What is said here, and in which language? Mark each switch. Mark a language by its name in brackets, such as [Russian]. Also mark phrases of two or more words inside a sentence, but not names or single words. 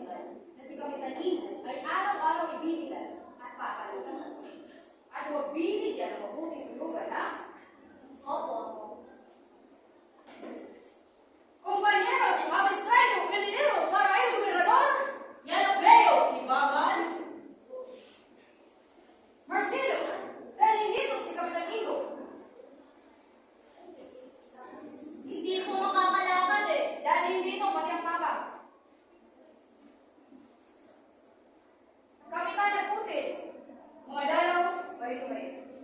[Filipino] na si Kapitan Imo ay araw-araw ibibigan at papalugan. At huwag bibigyan ng mabuting tulugan, ha? Opo. [Spanish] Compañeros, habéis traído el dinero para el gobernador. Ya lo creo, [Filipino] Ibaban. Marcelo, dahil dito si Kapitan Imo. Hindi ko makakalakad eh. Dahil dito pati ang papa. Kapitan Puti, mga dalaw, marito kayo.